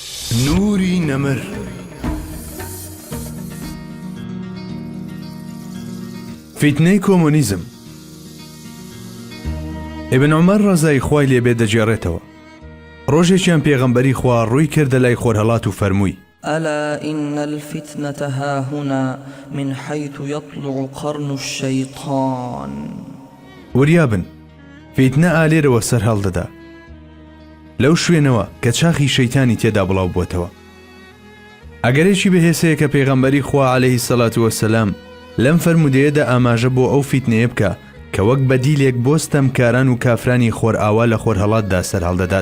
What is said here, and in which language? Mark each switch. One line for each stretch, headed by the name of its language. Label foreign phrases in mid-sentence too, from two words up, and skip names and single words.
Central Kurdish: نوری نەمر فیتنەی کۆمۆنیزم. ئیبن عومەر ڕەزای خوای لێبێ دەجێڕێتەوە. ڕۆژێکیان پێغەمبەری خوا ڕووی کردە لای خۆرهەڵات و فەرمووی:
Arabic: ألا إن الفتنة هاهنا من حيث يطلع قرن الشيطان.
Central Kurdish: وریابن، فیتنە ئالێرەوە سەر هەڵدەدا لەو شوێنەوە کە چاخی شەیتانی تێدا بڵاو بووتەوە. ئەگەرێکی بەهێسەیە کە پێغەمبەری خوا
Arabic: عەلەیهی سەڵات وەسەلام
Central Kurdish: لەم فەرمودەیەدا ئاماژە بۆ ئەو فیتنەیە بکە کە وەک بەدیلێک بۆ ستەمکاران و کافرانی خۆرئاوا لە خۆرهەڵاتدا سەر هەڵدەدات.